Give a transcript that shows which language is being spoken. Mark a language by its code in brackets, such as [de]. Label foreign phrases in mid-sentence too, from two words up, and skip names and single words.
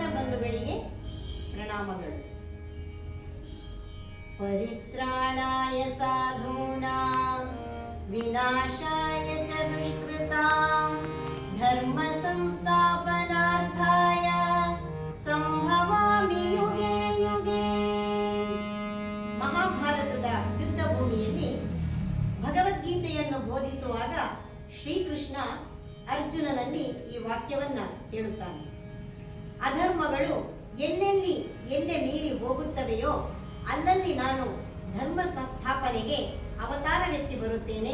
[kn] ಬಂಧುಗಳಿಗೆ ಪ್ರಣಾಮಗಳು. [sa] ಪರಿತ್ರಾಣಾಯ ಸಾಧೂನಾಂ ವಿನಾಶಾಯ ಚ ದುಷ್ಕೃತಾಂ ಧರ್ಮ ಸಂಸ್ಥಾಪನಾರ್ಥಾಯ ಸಂಭವಾಮಿ ಯುಗೆ ಯುಗೆ. [kn] ಮಹಾಭಾರತದ ಯುದ್ಧ ಭೂಮಿಯಲ್ಲಿ ಭಗವದ್ಗೀತೆಯನ್ನು ಬೋಧಿಸುವಾಗ ಶ್ರೀಕೃಷ್ಣ ಅರ್ಜುನನಲ್ಲಿ ಈ ವಾಕ್ಯವನ್ನ ಹೇಳುತ್ತಾನೆ. ಅಧರ್ಮಗಳು ಎಲ್ಲೆ ಮೀರಿ ಹೋಗುತ್ತವೆಯೋ ಅಲ್ಲಲ್ಲಿ ನಾನು ಧರ್ಮ ಸಂಸ್ಥಾಪನೆಗೆ ಅವತಾರವೆತ್ತಿ ಬರುತ್ತೇನೆ.